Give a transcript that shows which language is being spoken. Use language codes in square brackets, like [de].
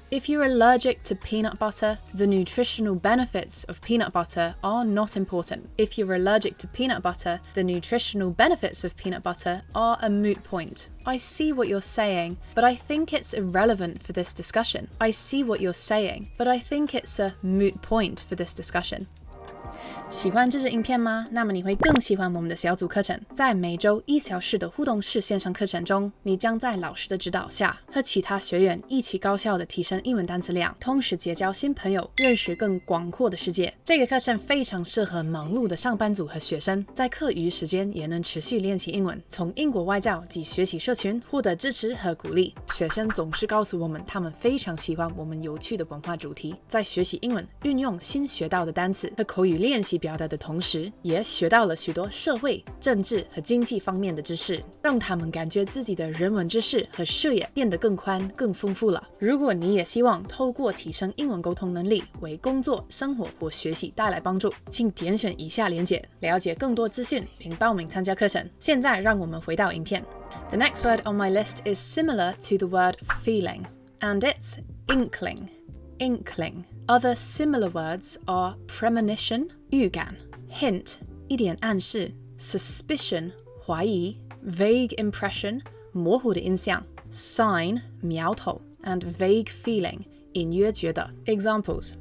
[en] If you're allergic to peanut butter, the nutritional benefits of peanut butter are not important. If you're allergic to peanut butter, the nutritional benefits of peanut butter are a moot point. I see what you're saying, but I think it's irrelevant for this discussion. I see what you're saying, but I think it's a moot point for this discussion. [zh] 喜欢这支影片吗？那么你会更喜欢我们的小组课程。在每周1小时的互动式线上课程中，你将在老师的指导下，和其他学员一起高效的提升英文单词量，同时结交新朋友，认识更广阔的世界。这个课程非常适合忙碌的上班族和学生，在课余时间也能持续练习英文。从英国外教及学习社群获得支持和鼓励，学生总是告诉我们，他们非常喜欢我们有趣的文化主题。在学习英文、运用新学到的单词和口语练习表达的同时，也学到了许多社会、政治和经济方面的知识，让他们感觉自己的人文知识和视野变得更宽、更丰富了。如果你也希望透过提升英文沟通能力，为工作、生活或学习带来帮助，请点选以下链接，了解更多资讯并报名参加课程。现在让我们回到影片。 [en] The next word on my list is similar to the word feeling, and it's inkling. Other similar words are premonition, 预感 hint, 一点暗示 suspicion, 怀疑 vague impression, 模糊的印象 sign, 苗头 and vague feeling, 隐约觉得 Examples.